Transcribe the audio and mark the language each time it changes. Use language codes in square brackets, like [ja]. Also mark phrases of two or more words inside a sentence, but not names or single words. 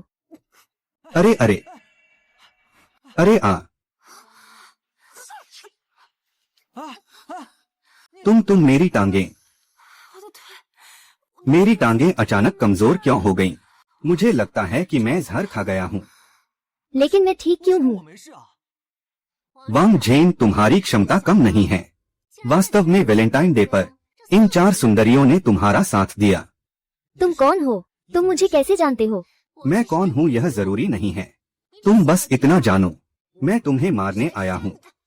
[hi] अरे अरे अरे आ, तुम मेरी टांगें, मेरी टांगें अचानक कमजोर क्यों हो गईं? मुझे लगता है कि मैं जहर खा गया हूँ। लेकिन मैं ठीक क्यों [zh] 我 [hi] हूँ? [zh] 没事啊。 [hi] वांग झेन, तुम्हारी क्षमता कम नहीं है। वास्तव में वैलेंटाइन डे पर इन 4 सुंदरियों ने तुम्हारा साथ दिया। तुम कौन हो? तुम मुझे कैसे जानते हो? मैं कौन हूँ यह जरूरी नहीं है। तुम बस इतना जानो, मैं तुम्हें मारने आया हूँ।